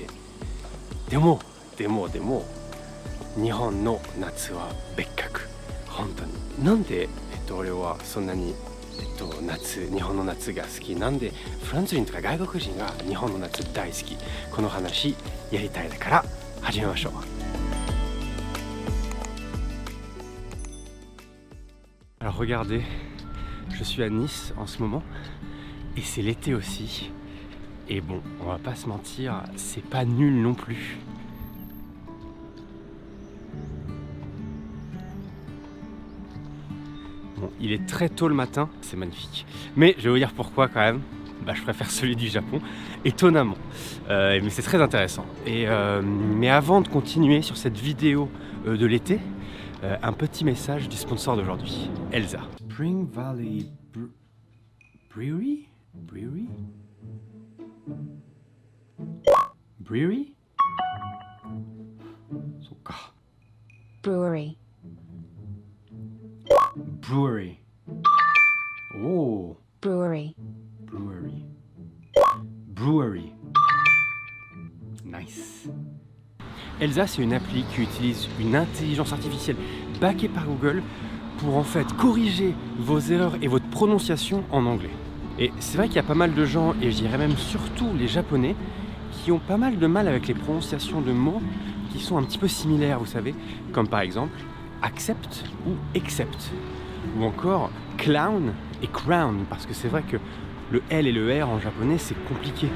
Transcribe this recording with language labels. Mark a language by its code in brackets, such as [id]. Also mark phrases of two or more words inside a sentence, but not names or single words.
[ja] でも日本の夏は別格。本当に。なんで俺はそんなに日本の夏が好きなんでフランス人とか外国人が日本の夏大好きこの話やりたいだから始めましょう。 [fr] Alors regardez, je suis à Nice en ce moment et c'est l'été aussi et bon on va pas se mentir c'est pas nul non plus. Bon, il est très tôt le matin, c'est magnifique. Mais je vais vous dire pourquoi quand même. Je préfère celui du Japon, étonnamment. Mais c'est très intéressant. Mais avant de continuer sur cette vidéo de l'été, un petit message du sponsor d'aujourd'hui, Elsa. [en] Spring Valley Brewery? Brewery? Brewery? Brewery. Brewery. Oh. Brewery. Brewery. Brewery. Nice. [fr] Elsa, c'est une appli qui utilise une intelligence artificielle backée par Google pour en fait corriger vos erreurs et votre prononciation en anglais. Et c'est vrai qu'il y a pas mal de gens, et je dirais même surtout les Japonais, qui ont pas mal de mal avec les prononciations de mots qui sont un petit peu similaires, vous savez, comme par exemple accept ou accept, ou encore clown et crown, parce que c'est vrai que le L et le R en japonais c'est compliqué.